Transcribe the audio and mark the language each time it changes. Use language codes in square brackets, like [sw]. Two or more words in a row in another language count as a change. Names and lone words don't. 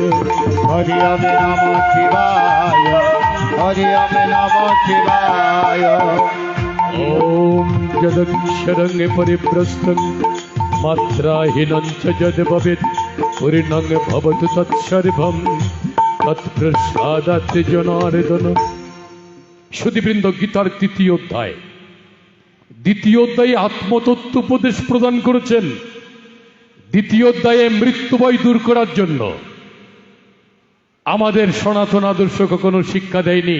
[sa] हरि ओम नमः शिवाय हरि ओम नमः शिवाय ओम यदक्षरं परिप्रस्थं मात्राहीनं च यद् भवेत् पूर्णं भवतु तत्सर्वं तत्प्रसादात् जनार्दन [bn] সুধীবৃন্দ গীতার দ্বিতীয় অধ্যায়ে আত্মতত্ত্ব উপদেশ প্রদান করেছেন। দ্বিতীয় অধ্যায়ে মৃত্যু ভয় দূর করার জন্য আমাদের সনাতন আদর্শ কখনো শিক্ষা দেয়নি।